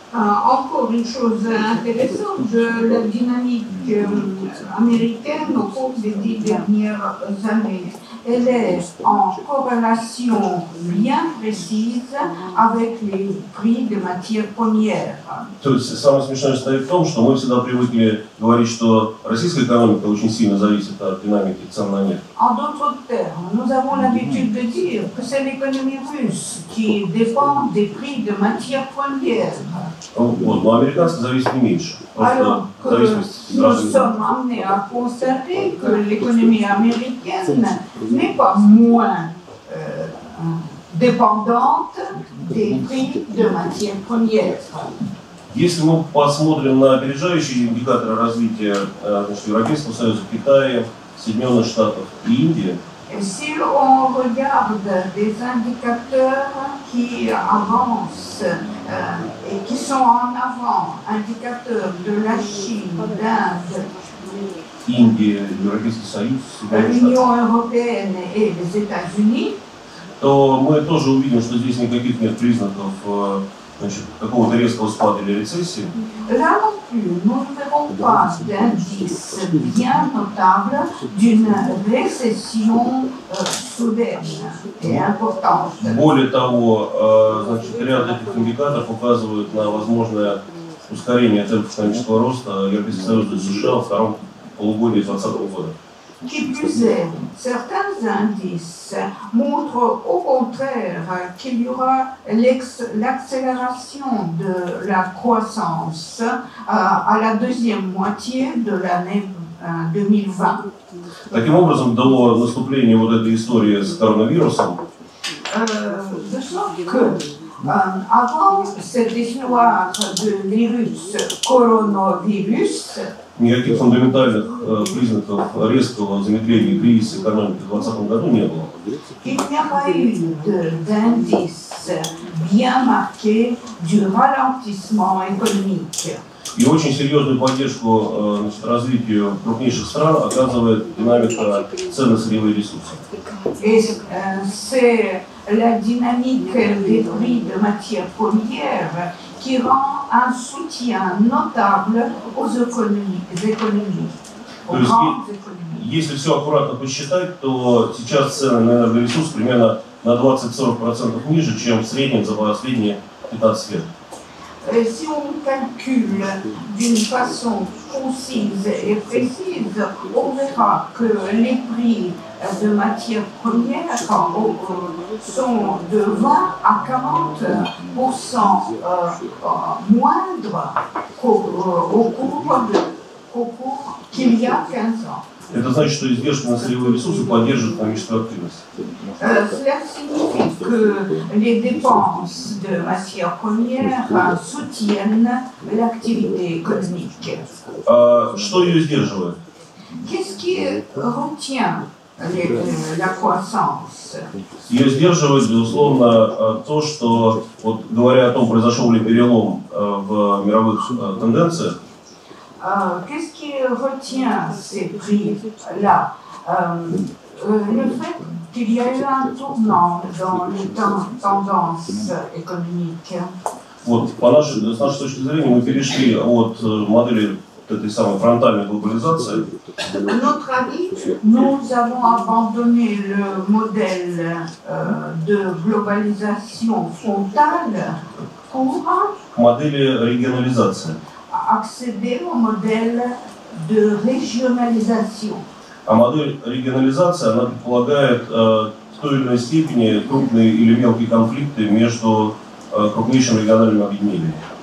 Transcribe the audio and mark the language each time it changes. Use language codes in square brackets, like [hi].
[fr] Encore une chose intéressante, la dynamique américaine au cours des 10 dernières années, elle est en corrélation bien précise avec les prix des matières premières. [ru] То есть самое смешное состоит в том, что мы всегда привыкли говорить, что российская экономика очень сильно зависит от динамики цен на нефть. [fr] En d'autres termes, nous avons l'habitude de dire que c'est l'économie russe qui dépend des prix de matières premières. [ru] Вот, но американская зависит не меньше. [fr] Alors que nous sommes amenés à constater que l'économie américaine n'est pas moins dépendante des prix de matières premières. [ru] Если мы посмотрим на опережающие индикаторы развития Европейского Союза, Китая, Соединенных Штатов и Индии, [fr] Si on regarde des indicateurs qui avancent et qui sont en avant, indicateurs de la Chine, d'Inde, [ru] Индия, Европейский Союз, Соединенные Штаты, [fr] l'Union européenne et les États-Unis, [ru] то мы тоже увидим, что здесь никаких нет признаков какого-то резкого спада или рецессии. [fr] là non plus, nous ne verrons pas d'indice bien notable d'une récession soudaine et importante. [ru] Более того, значит, ряд этих индикаторов указывают на возможное ускорение темпов экономического роста Европейского Союза и США во втором полугодии 2020 года. [fr] Qui plus est, certains indices montrent au contraire qu'il y aura l'accélération de la croissance à la deuxième moitié de l'année 2020. [ru] Таким образом, до наступления вот этой истории с коронавирусом, [fr] De sorte que, avant cette histoire de virus, coronavirus, [ru] никаких фундаментальных признаков резкого замедления кризиса экономики в 2020 году не было. [fr] il n'y a pas eu d'indice bien marqué du ralentissement économique. [ru] И очень серьезную поддержку развитию крупнейших стран оказывает динамика цен на сырьевые ресурсы. [fr] Et c'est la dynamique des prix de matières premières qui rend un soutien notable aux économies, aux [ru] То есть, [fr] grandes économies. [ru] если все аккуратно посчитать, то сейчас цены на энергоресурсы примерно на 20-40% ниже, чем в среднем за последние 15 лет. [fr] Si on calcule d'une façon concise et précise, on verra que les prix de matières premières sont de 20 à 40% moindres qu'au cours qu'il y a 15 ans. [ru] Это значит, что издержки на сырьевые ресурсы поддерживают экономическую активность. [fr] Cela signifie que les dépenses de matières premières soutiennent l'activité économique. [ru] Что ее сдерживает? [fr] Qu'est-ce qui retient la croissance? [ru] Ее сдерживает, безусловно, то, что, вот, говоря о том, произошел ли перелом в мировых тенденциях, [fr] Qu'est-ce qui retient ces prix-là? Le fait qu'il y a eu un tournant dans les tendances économiques. [ru] Вот, с нашей точки зрения мы перешли от модели этой самой фронтальной глобализации. [fr] À notre avis, nous avons abandonné le modèle de globalisation frontale pour [ru] Модели регионализации. [fr] accéder au modèle de régionalisation. [ru] А модель регионализации, она предполагает в той или иной степени крупные или мелкие конфликты между крупнейшими региональными объединениями.